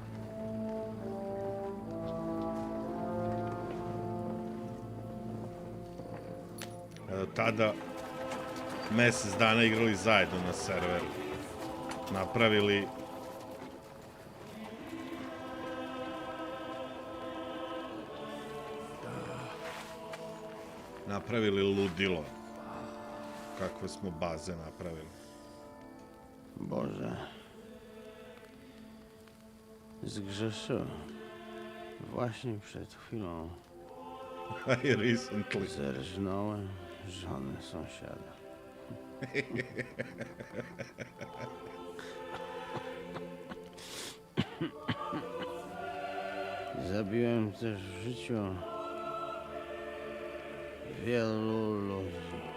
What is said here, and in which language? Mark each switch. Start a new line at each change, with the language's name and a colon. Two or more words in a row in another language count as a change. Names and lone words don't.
Serbian: Tada mesec dana igrali zajedno na serveru. Napravili ludilo. Kakve smo baze napravili.
Polish: Boże. Zgrzeszyłem. Właśnie przed chwilą.
English: I recently.
Polish: Zerżnąłem żonę sąsiada. Zabiłem też w życiu wielu ludzi.